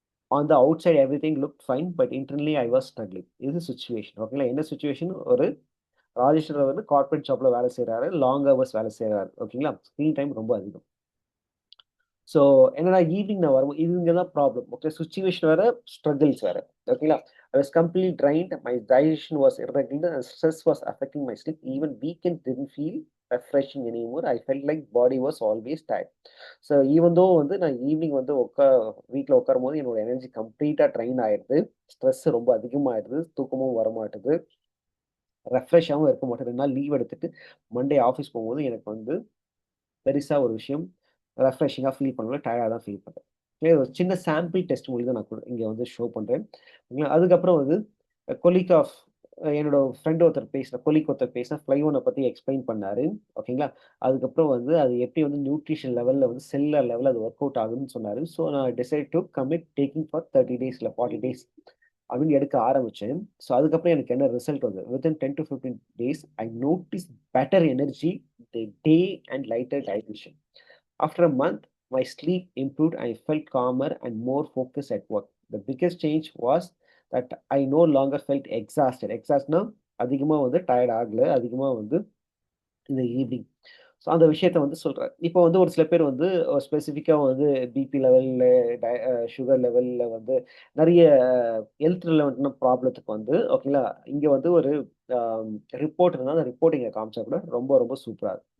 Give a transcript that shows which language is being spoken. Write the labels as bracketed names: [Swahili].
[English] On the outside everything looked fine. But internally I was struggling. [Tamil] இது situation. ஓகேங்களா? என்ன situation? ஒரு ராஜேஷ்ன்றவர் வந்து கார்ப்பரேட் ஜாப்ல வேலை செய்றாரு. லாங் ஹவர்ஸ் வேலை செய்றாரு. ஓகேங்களா? ஸ்க்ரீன் டைம் ரொம்ப அதிகம். ஸோ என்னன்னா ஈவினிங் நான் வரும்போது இது இங்க தான் ப்ராப்ளம். ஓகே. சிச்சுவேஷன் வேற, ஸ்ட்ரகிள்ஸ் வேற. ஓகேங்களா? [English] I was completely drained. My digestion was irregular and stress was affecting my sleep. Even weekends didn't feel refreshing anymore. I felt like body was always tired. [Tamil] So even though வந்து நான் evening வந்து வீட்ல உட்காரும்போது என்னோட energy கம்ப்ளீட்டா drain ஆயிடுது. Stress ரொம்ப அதிகமாயிடுது. தூக்கமும் வரமாட்டுது. ரெஃப்ரெஷ்ஷாவும் இருக்க மாட்டேன். 2 நாள் லீவ் எடுத்துட்டு மண்டே ஆஃபீஸ் போகும்போது எனக்கு வந்து பெருசா ஒரு விஷயம் ரெஃப்ரெஷிங்கா ஃபீல் பண்ணல. டயர்டா தான் ஃபீல் பண்றேன். ஒரு சின்ன சாம்பிள் டெஸ்ட் மொழி தான் நான் இங்க வந்து ஷோ பண்றேன். அதுக்கப்புறம் வந்து கொலீக் ஆஃப் என்னோட ஃப்ரெண்ட் ஒருத்தர் பேசின ஃப்ளைஓன பத்தி எக்ஸ்பிளைன் பண்ணாரு. ஓகேங்களா? அதுக்கப்புறம் வந்து அது எப்படி வந்து நியூட்ரிஷன் லெவல்ல வந்து செல்லுலார் லெவல்ல அது ஒர்க் அவுட் ஆகுதுன்னு சொன்னாரு. ஸோ நான் [English] decide to commit taking for 30 days [Tamil] இல்ல 40 டேஸ் அப்படின்னு எடுக்க ஆரம்பிச்சேன். ஸோ அதுக்கப்புறம் எனக்கு என்ன ரிசல்ட் வந்தது. [English] Within 10 to 15 days I notice better energy, the day and lighter digestion. After a month, my sleep improved. I felt calmer and more focused at work. The biggest change was that I no longer felt exhausted. [Tamil] Exhaustனா அதிகமா வந்து tired ஆகல. அதிகமா வந்து இந்த evening. So அந்த விஷயத்த வந்து சொல்றாரு. இப்போ வந்து ஒரு சில பேர் வந்து ஸ்பெசிஃபிக்கா வந்து பிபி லெவல்ல, சுகர் லெவல்ல வந்து நெறைய ஹெல்த் ரிலவன்ட்டான ப்ராப்ளத்துக்கு வந்து ஓகேங்களா, இங்க வந்து ஒரு அ ரிப்போர்ட் இருந்தா அந்த ரிப்போர்ட் இங்க காமிச்சா கூட ரொம்ப ரொம்ப சூப்பரா இருக்கும்.